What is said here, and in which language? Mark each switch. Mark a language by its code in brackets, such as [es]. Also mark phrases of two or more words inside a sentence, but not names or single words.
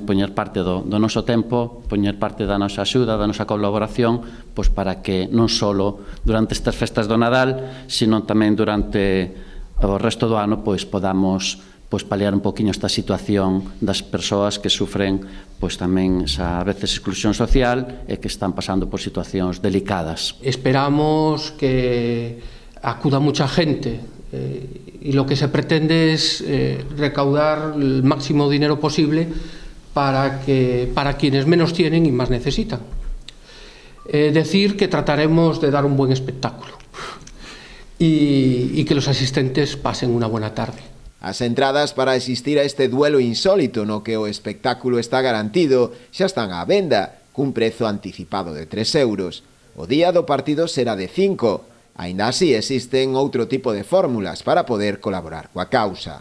[gl] Poñer parte do noso tempo, poñer parte da nosa axuda, da nosa colaboración, pois para que non só durante estas festas do Nadal, sino tamén durante o resto do ano pois podamos paliar un poquinho esta situación das persoas que sufren pois tamén esa a veces exclusión social e que están pasando por situacións delicadas. [es] Esperamos que acuda mucha gente y lo que se pretende es recaudar el máximo dinero posible para quienes menos tienen y más necesitan. Decir que trataremos de dar un buen espectáculo y que los asistentes pasen una buena tarde. [gl] As entradas para asistir a este duelo insólito no que o espectáculo está garantido xa están á venda, cun prezo anticipado de 3 euros. O día do partido será de 5. Aínda así, existen outro tipo de fórmulas para poder colaborar coa causa.